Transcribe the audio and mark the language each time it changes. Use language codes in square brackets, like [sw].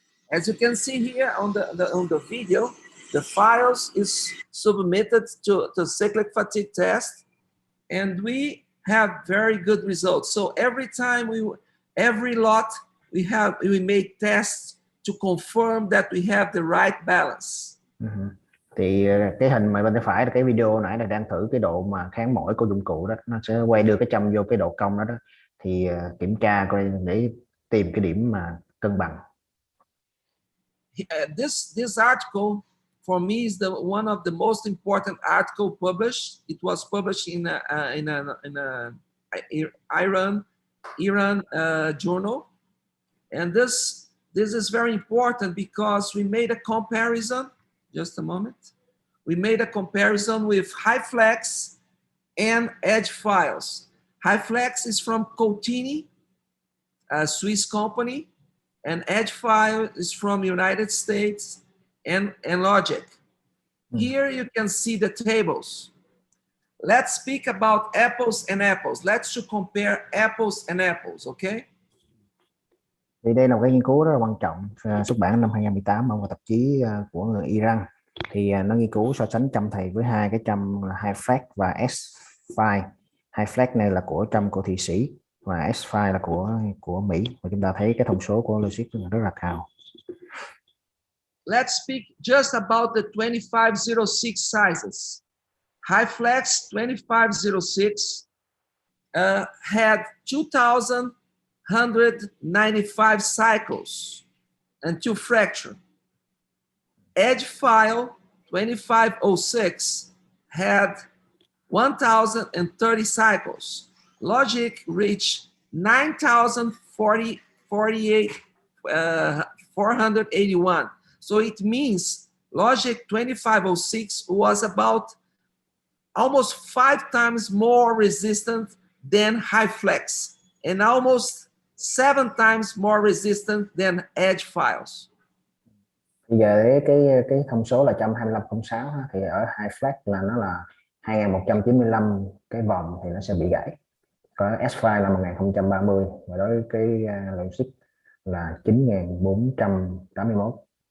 [en] As you can see here on the video, the files is submitted to cyclic fatigue test, and we have very good results. So every time every lot we make tests to confirm that we have the right balance. [vi] Thì cái hình mà bên tay phải là cái video nãy là đang thử cái độ mà kháng mỏi của dụng cụ đó, nó sẽ quay đưa cái châm vô cái độ cong đó thì kiểm tra coi để tìm cái điểm mà cân bằng. [en] this article for me is one of the most important article published. It was published in a Iran journal, and this is very important because we made a comparison. Just a moment. We made a comparison with HyFlex and Edge files. HyFlex is from Coutini, a Swiss company, and Edge file is from United States and Logic. Here you can see the tables. Let's speak about apples and apples. Let's compare apples and apples, okay? [vi] Thì đây là một cái nghiên cứu rất là quan trọng, xuất bản năm 2018 ở một tạp chí của người Iran. Thì nó nghiên cứu so sánh châm thầy với hai cái châm HyFlex và S-File. HyFlex này là của châm của Thụy Sĩ và S-File là của Mỹ, và chúng ta thấy cái thông số của logic rất là cao. [en] Let's speak just about the 2506 sizes. HyFlex 2506 had 2,195 cycles and 2 fracture. Edge file 2506 had 1,030 cycles. Logic reached 9,481. So it means Logic 2506 was about almost 5 times more resistant than HyFlex and almost 7 times more resistant than Edge files. [vi] Bây giờ cái thông số là 2506 thì ở HyFlex là nó là 2195 cái vòng thì nó sẽ bị gãy. Có S-File là 1030 và đối với cái logic là 9481.